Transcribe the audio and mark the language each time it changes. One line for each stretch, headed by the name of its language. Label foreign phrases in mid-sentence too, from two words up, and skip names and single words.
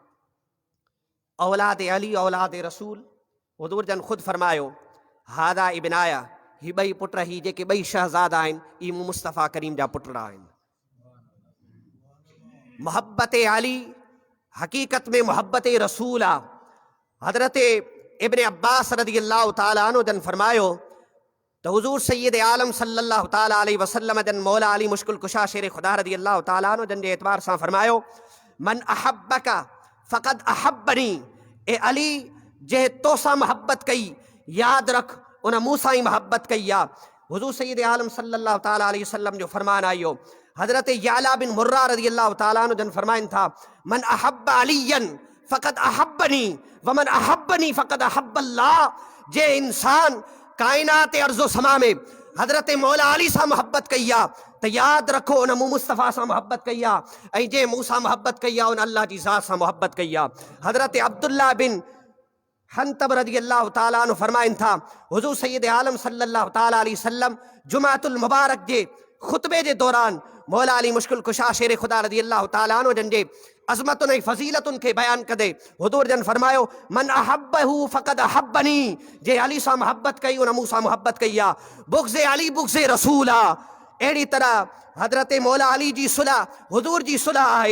Sindhi: औलाद अली औलाद रसूल, हुज़ूर जन ख़ुदि फरमायो
Arabic: هذا ابناي,
Sindhi: ही ॿई पुट, ही जेके ॿई शहज़ादा आहिनि, ई मूं मुस्तफ़ा करीम जा पुट आहिनि। मोहब्बत अली हक़ीक़त में मोहब्बत रसूल आहे। हज़रत इब्न अब्बास
Arabic: رضي الله تعالى عنه
Sindhi: जन फरमायो त हुज़ूर सय्यद आलम
Arabic: صلى الله تعالى عليه وسلم
Sindhi: जन मौला अली मुश्किल कुशा शेर ख़ुदा
Arabic: رضي الله تعالى عنه
Sindhi: जन जे एतबार सां फरमायो
Arabic: من أحبك فقد أحبني,
Sindhi: ए अली जंहिं तोसां मोहब्बत कई, यादि रख उन मूंसां ई मोहब्बत कई आहे। हुज़ूर सय्यद आलम
Arabic: صلى الله تعالى عليه وسلم
Sindhi: जो फरमान आयो।
Arabic: हज़रत याला बिन मुर्रा رضي الله تعالى عنه
Sindhi: जन फरमाइनि था
Arabic: من أحب عليا فقد أحبني ومن أحبني فقد أحب الله.
Sindhi: जे इंसान कायनात अर्ज़ो समा में हज़रत मौला अली सां मोहब्बत कई आहे त यादि रखो उन मूं मुस्तफ़ा सां मोहब्बत कई आहे, ऐं जंहिं मूंसां मोहब्बत कई आहे उन अल्लाह जी ज़ात सां मोहब्बत कई आहे। हज़रत अब्दुल्लाह बिन हंतब
Arabic: رضي الله تعالى عنه
Sindhi: फरमाइनि था हुज़ूर सय्यद आलम
Arabic: صلى الله تعالى عليه وسلم
Sindhi: जुमातुल मुबारक जे ख़ुतबे जे दौरान मौला अली मुश्किल कुशा शेर ख़ुदा
Arabic: رضي الله تعالى عنه
Sindhi: जन जे अज़मतुनि ऐं फ़ज़ीलतुनि खे बयानु कंदे हुज़ूर जन फरमायो
Arabic: من أحبه فقد أحبني,
Sindhi: जे अली सां मोहब्बत कई उन मूंसां मोहब्बत कई आहे। बुग़्ज़े अली बुग़्ज़े रसूल आहे। अहिड़ी तरह हज़रत मौला अली जी सुलह हुज़ूर जी सुलह आहे।